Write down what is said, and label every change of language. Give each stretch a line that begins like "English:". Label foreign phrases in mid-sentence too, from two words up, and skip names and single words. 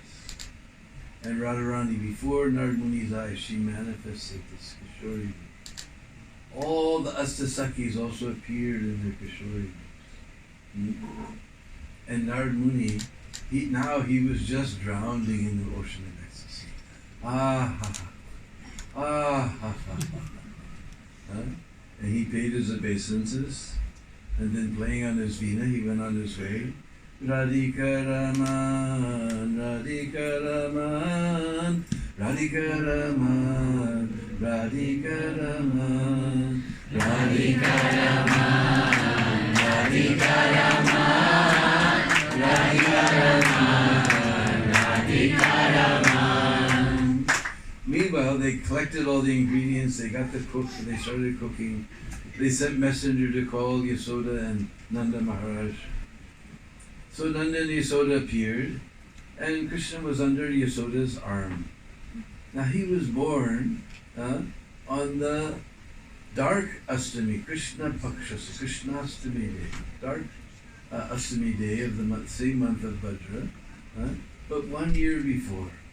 English: And Radharani, before Narad Muni's eyes, she manifested this Kishori Rup. All the Astasakis also appeared in their Kishori Rups. And Narad Muni, he was just drowning in the ocean of ecstasy. Ah ha ha. Ah ha ha ha. And he paid his obeisances, and then playing on his veena, he went on his way. Radhika Raman, Radhika Raman, Radhika Raman, Radhika Raman, Radhika Raman, Radhika Raman, Radhika Raman, Radhika Raman. Meanwhile, they collected all the ingredients, they got the cook, and they started cooking. They sent messenger to call Yasoda and Nanda Maharaj. So Nanda and Yasoda appeared, and Krishna was under Yasoda's arm. Now he was born on the dark Astami, Krishna Pakshas, Krishnastami day, dark Astami day of the same month of Bhadra, but 1 year before.